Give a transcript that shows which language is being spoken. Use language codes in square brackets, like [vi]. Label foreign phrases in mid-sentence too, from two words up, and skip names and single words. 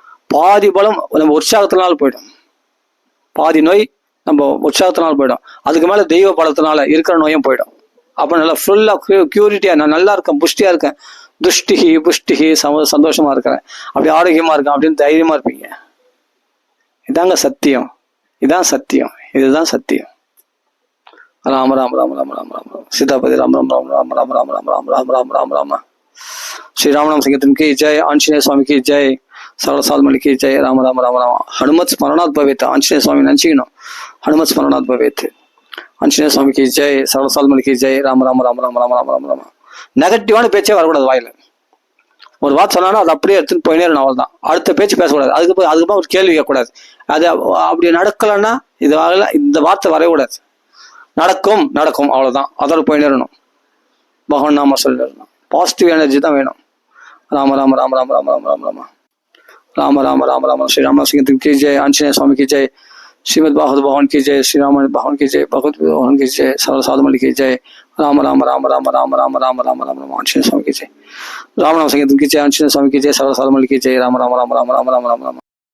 [ta] பாதி பலம் நம்ம உற்சாகத்தினால போயிடும், பாதி நோய் நம்ம உற்சாகத்தினால போயிடும். அதுக்கு மேல தெய்வ பலத்தினால இருக்கிற நோயும் போயிடும். அப்ப நல்லா ஃபுல்லா கியூரிட்டியா, நான் நல்லா இருக்கேன், புஷ்டியா இருக்கேன், துஷ்டிகி புஷ்டிகி சந்தோஷமா இருக்கிறேன், அப்படி ஆரோக்கியமா இருக்கேன் அப்படின்னு தைரியமா இருப்பீங்க. இதாங்க சத்தியம், இதான் சத்தியம், இதுதான் சத்தியம். [hi] राम राम राम राम राम राम राम सीतापति राम राम राम राम राम राम राम राम राम राम राम राम श्री रामनाम संकीर्तन की जय, आंजनेय स्वामी की जय, सकल सालमणि की जय. [sa] राम राम राम राम हनुमत् स्मरणात् भवेत्. [ta] ஆஞ்சநேய சுவாமி நினைச்சுக்கணும், [sa] हनुमत् स्मरणात् भवेत्. [hi] आंजनेय स्वामी की जय, सकल सालमणि की जय. राम राम राम राम राम राम राम राम. [ta] நெகட்டிவான பேச்சே வரக்கூடாது வாயில. ஒரு வார்த்தை சொன்னாலும் அது அப்படியே எடுத்துன்னு போயினே இருக்கணும், அவ்வளவுதான். அடுத்த பேச்சு பேசக்கூடாது. அதுக்கப்புறம் ஒரு கேள்வி கேட்கக்கூடாது. அது அப்படி நடக்கலன்னா இந்த வார்த்தை வரக்கூடாது. நடக்கும் நடக்கும் அவ்வளவுதான், அதோட போயினே இருக்கணும். பகவான் நாம சொல்லணும், [en] positive energy [ta] தான் வேணும். [hi] राम राम राम राम राम राम राम राम राम राम राम राम श्री रामनाम संकीर्तन की जय, आंजनेय स्वामी की जय, श्रीमद भागवत भगवान की जय, श्री राम भगवान की जय, भगवत भगवान की जय, सर्व साधुमणि की जय. राम राम राम राम राम राम राम राम राम राम आंजनेय स्वामी की जय. रामनाम संकीर्तन की जय, आंजनेय स्वामी की जय, सर्व साधुमणि की जय. राम राम राम राम राम राम राम राम.